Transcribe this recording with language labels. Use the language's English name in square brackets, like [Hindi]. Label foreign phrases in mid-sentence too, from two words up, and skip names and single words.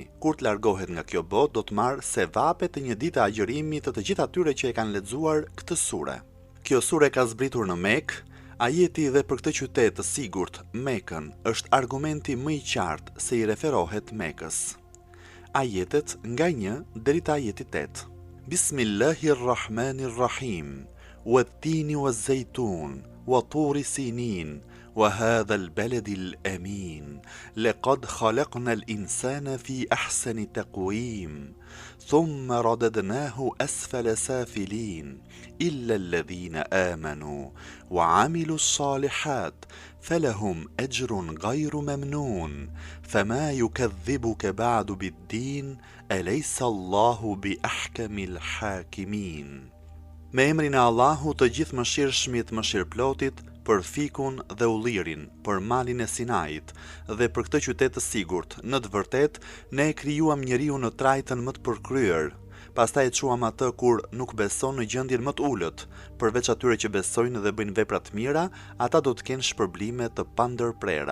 [Albanian] Kur të largohet nga kjo botë, do të marrë sevape të një dite agjërimi të gjithë atyre që e kanë lexuar këtë sure. Kjo sure ka zbritur në Mekë. Ajeti dhe për këtë qytet të sigurt, Mekën, është argumenti më i qartë se i referohet Mekës. Ajetet nga 1 deri te ajeti 8. [Arabic] بسم الله الرحمن الرحيم والتين والزيتون وطور سينين وهذا البلد الأمين. لقد خلقنا الإنسان في أحسن تقويم. ثم رددناه أسفل سافلين. إلا الذين آمنوا وعملوا الصالحات فلهم أجر غير ممنون فما يكذبك بعد بالدين أليس الله بأحكم الحاكمين. [Albanian] Me emrin e Allahut të gjithë mëshirshmit mëshirplotit, për fikun dhe ullirin, për malin e Sinait dhe për këtë qytet të sigurt. Në të vërtetë, ne krijuam njeriu në trajtën më të përkryer. Pastaj e quam atë kur nuk beson në gjendjen më të ulët, përveç atyre që besojnë dhe bëjnë vepra të mira, ata do të kenë shpërblime të pandërprera.